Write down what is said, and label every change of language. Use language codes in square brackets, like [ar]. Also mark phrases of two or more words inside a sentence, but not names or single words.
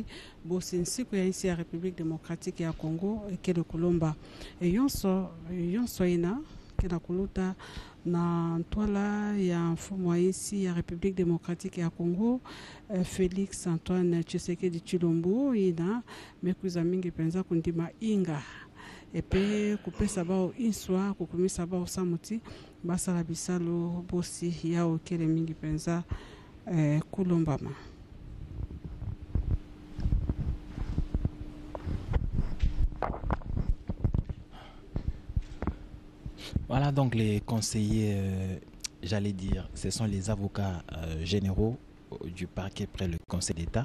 [ktu] bosi nsiku ya isi ya République démocratique ya Congo ekele kulomba yonso ina kena kuluta na ntwala ya mfumo wa isi ya République démocratique ya Congo Félix Antoine Tshisekedi Tshilombo ina mekuza mingi penza kundima inga epe kupesa bao inswa kukumisa bao samuti basala bisalo bosi yao kele mingi penza kulombama. [fr] Voilà donc les conseillers, j'allais dire, ce sont les avocats généraux du parquet près le Conseil d'État.